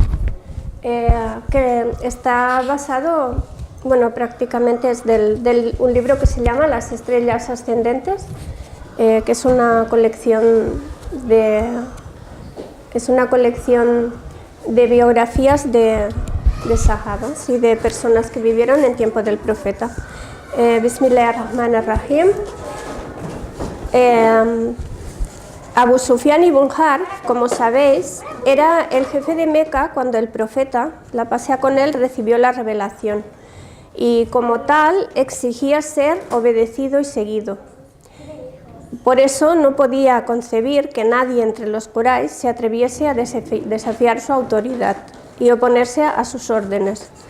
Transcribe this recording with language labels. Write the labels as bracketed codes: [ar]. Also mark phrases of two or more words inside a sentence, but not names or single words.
[es] Que está basado, bueno, prácticamente es un libro que se llama Las Estrellas Ascendentes, que es una colección de biografías de sahabas y de personas que vivieron en tiempo del profeta. [ar] بسم الله الرحمن الرحيم. [es] Abu Sufyan ibn Harb, como sabéis, era el jefe de Meca cuando el profeta, la paz sea con él, recibió la revelación y como tal exigía ser obedecido y seguido. Por eso no podía concebir que nadie entre los Quraysh se atreviese a desafiar su autoridad y oponerse a sus órdenes.